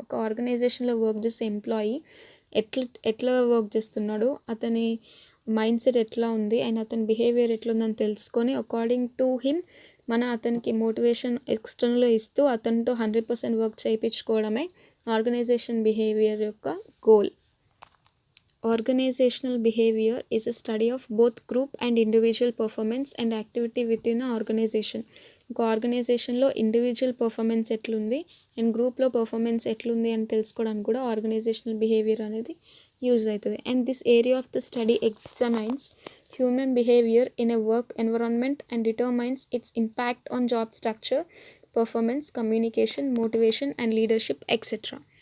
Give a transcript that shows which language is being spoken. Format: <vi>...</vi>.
<te>ఒక ఆర్గనైజేషన్లో వర్క్ చేసే ఎంప్లాయీ ఎట్లా వర్క్ చేస్తున్నాడు, అతని మైండ్ సెట్ ఎట్లా ఉంది అండ్ అతని బిహేవియర్ ఎట్లుందని తెలుసుకొని</te> <en>according to him</en> <te>అతనికి మోటివేషన్ ఎక్స్టర్నల్గా ఇస్తూ అతనితో 100% వర్క్ చేయించుకోవడమే ఆర్గనైజేషన్ బిహేవియర్ యొక్క goal.</te> <en>Organizational behavior is a study of both group and individual performance and activity within an organization.</en> <te>ఒక ఆర్గనైజేషన్లో ఇండివిజువల్ పర్ఫార్మెన్స్ ఎట్లుంది అండ్ గ్రూప్లో పర్ఫార్మెన్స్ ఎట్లుంది అని తెలుసుకోవడానికి కూడా ఆర్గనైజేషనల్ బిహేవియర్ అనేది యూజ్ అవుతుంది.</te> <en>And this area of the study examines human behaviour in a work environment and determines its impact on job structure, performance, communication, motivation and leadership etcetera.</en>